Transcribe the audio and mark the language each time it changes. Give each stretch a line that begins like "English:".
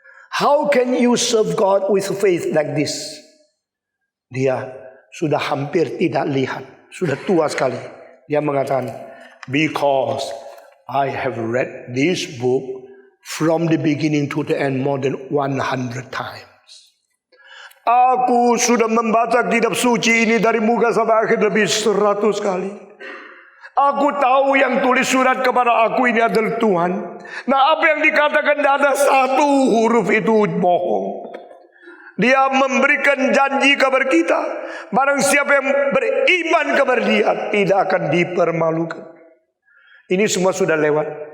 English: How can you serve God with faith like this?
Indonesian: Dia sudah hampir tidak lihat, sudah tua sekali. Dia mengatakan,
English: because I have read this book from the beginning to the end more than 100 times.
Indonesian: Aku sudah membaca kitab suci ini dari muka sampai akhir lebih 100 kali. Aku tahu yang tulis surat kepada aku ini adalah Tuhan. Nah, apa yang dikatakan tidak ada satu huruf itu bohong. Dia memberikan janji kepada kita, barang siapa yang beriman kepada Dia tidak akan dipermalukan. Ini semua sudah lewat.